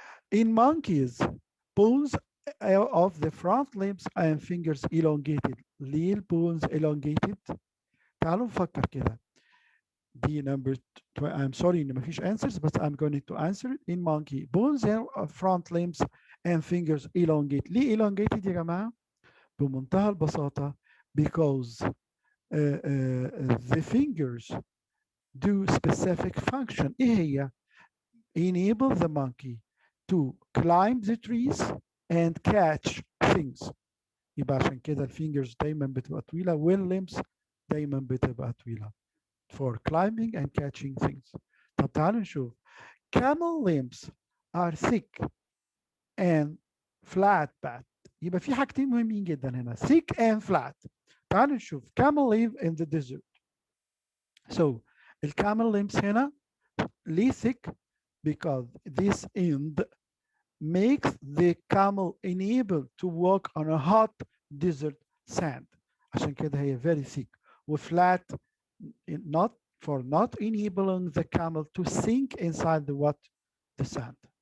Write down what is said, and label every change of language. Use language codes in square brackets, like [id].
[en] In monkeys, bones of the front limbs and fingers elongated. [ar] ليه البونز elongated؟ تعالوا نفكر كده. [en] دي number I'm sorry [ar] إن مفيش [en] answers but I'm going to answer it. In monkey, bones of front limbs and fingers elongate. [ar] ليه elongated يا جماعة؟ بمنتهى البساطة [en] because the fingers do specific function. [ar] إيه هي؟ [en] Enable the monkey to climb the trees and catch things. [ar] يبقى عشان كده الفينجرز دايما بتبقى طويلة والlimbs دايما بتبقى طويلة [en] for climbing and catching things. [ar] طب تعالوا نشوف. [en] Camel limbs are thick and flat back. [ar] يبقى في حاجتين مهمين جدا هنا [en] thick and flat. [ar] تعالوا نشوف. [en] Camel live in the desert. So الcamel limbs هنا ليه thick? Because this end makes the camel unable to walk on a hot desert sand. [ar] عشان كده هي [en] very thick وflat not enabling the camel to sink inside the sand.